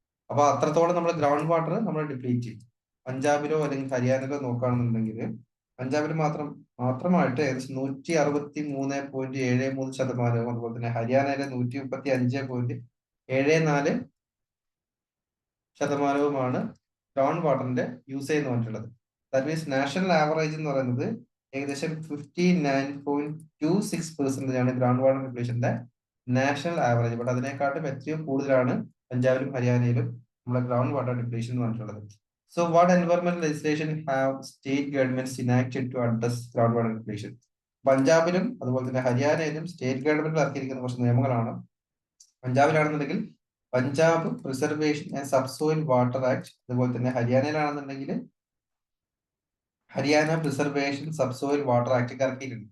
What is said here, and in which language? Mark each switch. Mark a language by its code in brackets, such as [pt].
[ml] അപ്പൊ അത്രത്തോളം നമ്മൾ ഗ്രൗണ്ട് വാട്ടർ നമ്മൾ ഡിപ്ലീറ്റ് ചെയ്യും. പഞ്ചാബിലോ അല്ലെങ്കിൽ ഹരിയാനയിലോ നോക്കുകയാണെന്നുണ്ടെങ്കിൽ പഞ്ചാബിൽ മാത്രമായിട്ട് ഏകദേശം 163.73%, അതുപോലെ തന്നെ ഹരിയാനയിലെ 135.74% ഗ്രൗണ്ട് വാട്ടറിന്റെ യൂസേജ് എന്ന് പറഞ്ഞിട്ടുള്ളത്. [en] that means [ml] നാഷണൽ ആവറേജ് എന്ന് പറയുന്നത് ഏകദേശം 59.26% ആണ് ground water ഡിപ്ലീഷന്റെ national average. But അതിനെക്കാട്ടും എത്രയോ കൂടുതലാണ് പഞ്ചാബിലും ഹരിയാനയിലും നമ്മുടെ ഗ്രൗണ്ട് വാട്ടർ ഡിപ്ലീഷൻ എന്ന് പറഞ്ഞിട്ടുള്ളത്. [en] So what environmental legislation have state governments enacted to address groundwater depletion? [ml] പഞ്ചാബിലും അതുപോലെ തന്നെ ഹരിയാനയിലും സ്റ്റേറ്റ് ഗവൺമെന്റ് ഇറക്കിയിരിക്കുന്ന കുറച്ച് നിയമങ്ങളാണ്. പഞ്ചാബിലാണെന്നുണ്ടെങ്കിൽ Punjab preservation and സബ്സോയിൽ water act, അതുപോലെ തന്നെ ഹരിയാനയിലാണെന്നുണ്ടെങ്കിൽ ഹരിയാന പ്രിസർവേഷൻ സബ്സോയിൽ വാട്ടർ ആക്ട് ഇറക്കിയിട്ടുണ്ട്.